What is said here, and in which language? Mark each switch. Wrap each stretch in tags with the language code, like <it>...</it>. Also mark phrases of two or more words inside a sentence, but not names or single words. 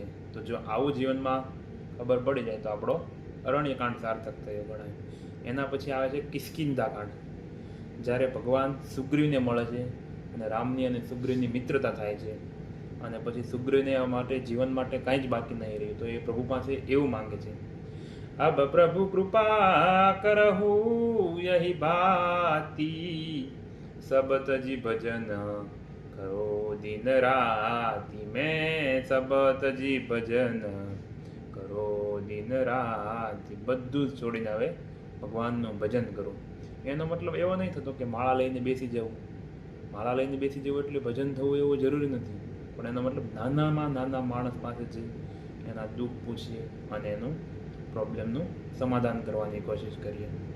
<gu>તો જો આવું જીવનમાં ખબર પડી જાય તો આપણો અરણ્યકાંડ સાર્થક થયો ગણાય. એના પછી આવે છે કિષ્કિંધાકાંડ. જ્યારે ભગવાન સુગ્રીવને મળે છે અને રામની અને સુગ્રીવની મિત્રતા થાય છે અને પછી સુગ્રીવને માટે જીવન માટે કાંઈ જ બાકી નહીં રહ્યું તો એ પ્રભુ પાસે એવું માંગે છે</gu> <awa>अब प्रभु कृपा करहु यही बाती सब तजी भजन करो दिन राती मैं सब तजी भजन करो दिन राती.</awa> <gu>બધું જ છોડીને હવે ભગવાનનું ભજન કરો. એનો મતલબ એવો નહીં થતો કે માળા લઈને બેસી જવું. માળા લઈને બેસી જવું એટલે ભજન થવું એવું જરૂરી નથી. પણ એનો મતલબ નાનામાં નાના માણસ પાસે જઈ એના દુઃખ પૂછીએ અને એનું પ્રોબ્લેમનું સમાધાન કરવાની કોશિશ કરીએ.</gu>